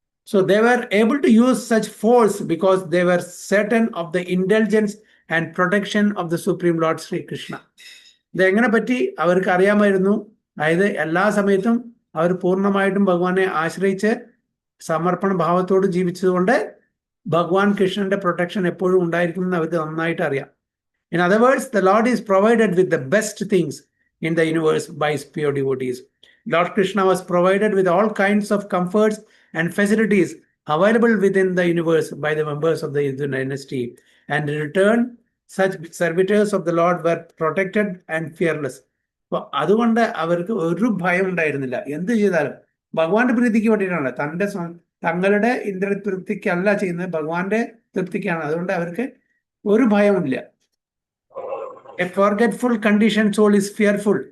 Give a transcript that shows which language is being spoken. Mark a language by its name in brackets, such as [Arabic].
[English] So they were able to use such force because they were certain of the indulgence and protection of the Supreme Lord Sri Krishna. [Malayalam] ഇതെങ്ങനെ പറ്റി അവർക്ക് അറിയാമായിരുന്നു. അതായത് എല്ലാ സമയത്തും അവർ പൂർണ്ണമായിട്ടും ഭഗവാനെ ആശ്രയിച്ച് സമർപ്പണ ഭാവത്തോട് ജീവിച്ചതുകൊണ്ട് ഭഗവാൻ കൃഷ്ണന്റെ പ്രൊട്ടക്ഷൻ എപ്പോഴും ഉണ്ടായിരിക്കുമെന്ന് അവർക്ക് നന്നായിട്ട് അറിയാം. [English] In other words, the Lord is provided with the best things in the universe by his pure devotees. Lord Krishna was provided with all kinds of comforts and facilities available within the universe by the members of the Hindu dynasty. And in return, such servitors of the Lord were protected and fearless. [Malayalam] അപ്പോൾ അതുകൊണ്ട് അവർക്ക് ഒരു ഭയം ഉണ്ടായിരുന്നില്ല. എന്ത് ചെയ്താലും ഭഗവാന്റെ പ്രീതിക്ക് വേണ്ടിയിട്ടാണ്, തങ്ങളുടെ ഇന്ദ്ര തൃപ്തിക്കല്ല ചെയ്യുന്നത്, ഭഗവാന്റെ തൃപ്തിക്കാണ്. അതുകൊണ്ട് അവർക്ക് ഒരു ഭയമില്ല. [English] A forgetful condition soul is fearful.